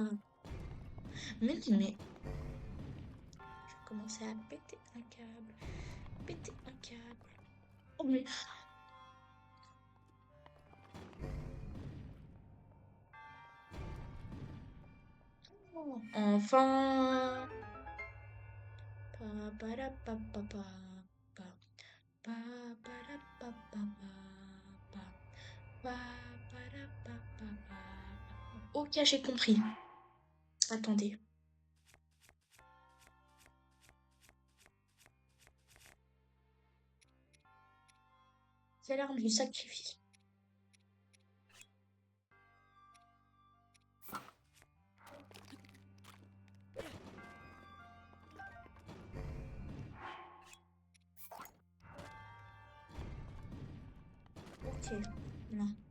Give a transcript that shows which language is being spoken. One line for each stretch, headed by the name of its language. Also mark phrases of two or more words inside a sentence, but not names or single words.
French: Mais non, mais je vais commencer à péter un câble. Péter un câble. Oh, mais. Oh, enfin. Pa, pa, da, pa, pa, pa, pa. Pa, pa, da, pa, pa, pa, pa. Pa, pa, da, pa, pa, pa. Ok, j'ai compris. Attendez. C'est l'arme du sacrifice. Ok. Non.